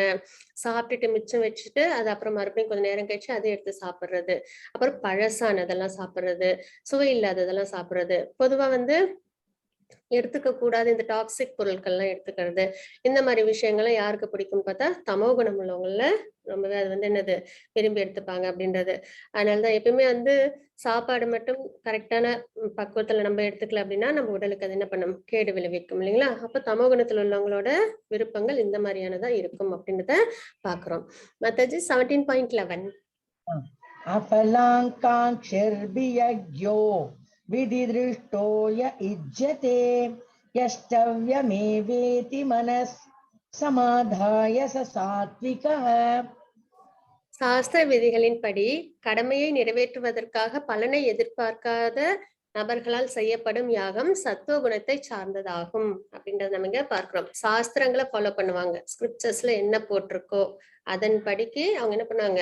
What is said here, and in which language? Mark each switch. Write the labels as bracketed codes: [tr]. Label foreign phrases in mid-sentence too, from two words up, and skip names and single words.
[ta] சாப்பிட்டுட்டு மிச்சம் வச்சுட்டு அது அப்புறம் மறுபடியும் கொஞ்ச நேரம் கழிச்சு அதை எடுத்து சாப்பிடுறது, அப்புறம் பழசானதெல்லாம் சாப்பிடுறது, சுவை இல்லாததெல்லாம் சாப்பிடுறது, பொதுவா வந்து எடுத்துக்க கூடாது இந்த டாக்ஸிக் பொருட்கள்லாம் எடுத்துக்கிறது, இந்த மாதிரி விஷயங்கள்லாம் யாருக்கு பிடிக்கும்னு பார்த்தா தமோ குணம் உள்ளவங்கள ரொம்பவே அது வந்து என்னது விரும்பி எடுத்துப்பாங்க அப்படின்றது. அதனாலதான் எப்பயுமே வந்து சாப்பாடு மட்டும் கரெக்டான பக்குவத்துல நம்ம எடுத்துக்கல அப்படின்னா நம்ம உடலுக்கு அது என்ன பண்ணும்? கேடு விளைவிக்கும் இல்லைங்களா? அப்ப தமோ குணத்துல உள்ளவங்களோட விருப்பங்கள் இந்த மாதிரியானதா இருக்கும் அப்படின்றத பாக்குறோம். மத்தது 17.11. [sa] अपलाङ्काङ्क्षिर्भियज्ञो विधिदृष्टो य इज्यते यष्टव्यमेवेति मनः समाधाय स सात्विकः. [ta] சாஸ்திர விதிகளின்படி கடமையை நிறைவேற்றுவதற்காக பலனை எதிர்பார்க்காத நபர்களால் செய்யப்படும் யாகம் சத்துவ குணத்தை சார்ந்ததாகும் அப்படின்றத நம்ம இங்க பார்க்கிறோம். சாஸ்திரங்களை ஃபாலோ பண்ணுவாங்க. ஸ்கிரிப்சர்ஸ்ல என்ன போட்டிருக்கோ அதன்படிக்கு அவங்க என்ன பண்ணுவாங்க?